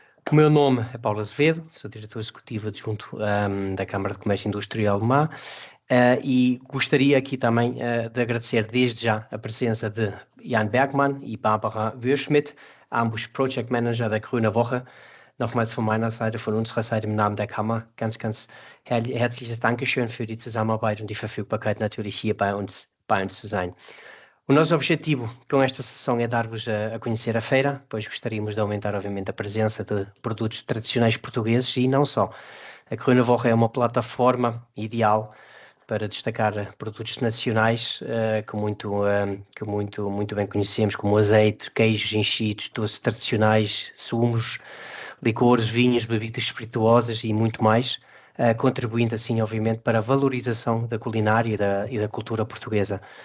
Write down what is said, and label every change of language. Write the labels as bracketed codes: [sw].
[pt] O meu nome é Paulo Azevedo, sou diretor executivo adjunto da Câmara de Comércio e Indústria Alemã e gostaria aqui também de agradecer desde já a presença de Jan Bergmann e Barbara Wörschmidt, ambos Project Manager der Grüne Woche. [de] Nochmals von meiner Seite, von unserer Seite im Namen der Kammer, ganz herzliches Dankeschön für die Zusammenarbeit und die Verfügbarkeit natürlich hier bei uns zu sein. [pt] O nosso objetivo com esta sessão é dar-vos a conhecer a feira, pois gostaríamos de aumentar, obviamente, a presença de produtos tradicionais portugueses e não só. A Grüne Woche é uma plataforma ideal para destacar produtos nacionais que muito bem conhecemos, como azeite, queijos, enchidos, doces tradicionais, sumos, licores, vinhos, bebidas espirituosas e muito mais, contribuindo assim, obviamente, para a valorização da culinária e da cultura portuguesa.